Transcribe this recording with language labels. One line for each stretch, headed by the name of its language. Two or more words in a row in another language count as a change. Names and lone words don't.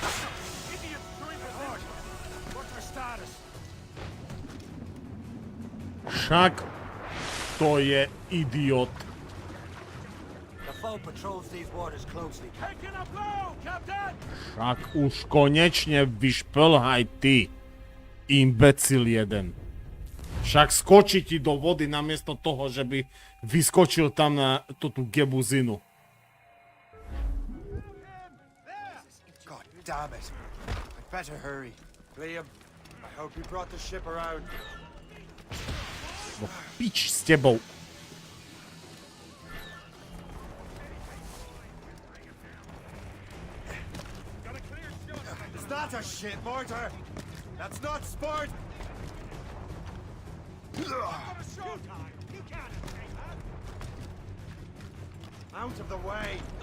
Slovak: Šak, to je idiot.
English: The foe patrols these waters closely. Taking a blow, Captain!
Slovak: Šak už konečne vyšplhaj ty, imbecil jeden. Však skočí ti do vody namiesto toho, že by vyskočil tam na tú gebuzinu.
English: God damn it. I'd better hurry. Liam, I hope you brought the ship around.
Slovak: No pič s tebou.
English: Is that a shit mortar? That's not sport! Out of the way!